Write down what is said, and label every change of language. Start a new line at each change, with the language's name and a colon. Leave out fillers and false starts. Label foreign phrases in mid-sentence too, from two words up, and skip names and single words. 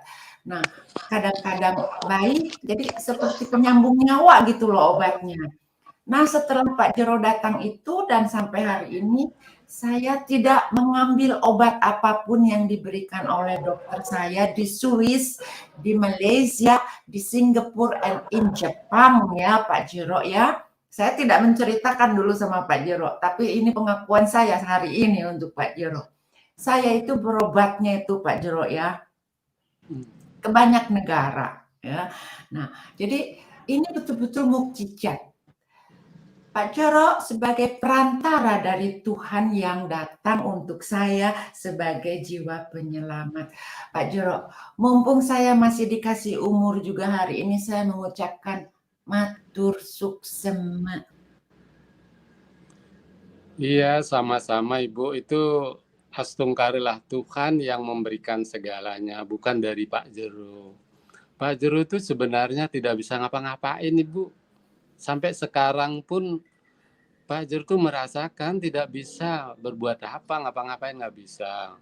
Indonesian: Nah, kadang-kadang baik, jadi seperti penyambung nyawa gitu loh obatnya. Nah, setelah Pak Jero datang itu dan sampai hari ini saya tidak mengambil obat apapun yang diberikan oleh dokter saya di Swiss, di Malaysia, di Singapura,
English: and in
Indonesian: Jepang ya Pak Jero ya. Saya tidak menceritakan dulu sama Pak Jero, tapi ini pengakuan saya hari ini untuk Pak Jero. Saya itu berobatnya itu Pak Jero ya, ke banyak negara ya. Nah, jadi ini betul-betul mukjizat. Pak Jero sebagai perantara dari Tuhan yang datang untuk saya sebagai jiwa penyelamat. Pak Jero, mumpung saya masih dikasih umur juga hari ini saya mengucapkan
Balinese: matur suksema.
Indonesian: Iya, sama-sama Ibu. Itu astungkarilah Tuhan yang memberikan segalanya, bukan dari Pak Jero. Pak Jero itu sebenarnya tidak bisa ngapa-ngapain Ibu. Sampai sekarang pun Pak Jero tuh merasakan tidak bisa berbuat apa, ngapa-ngapain nggak bisa.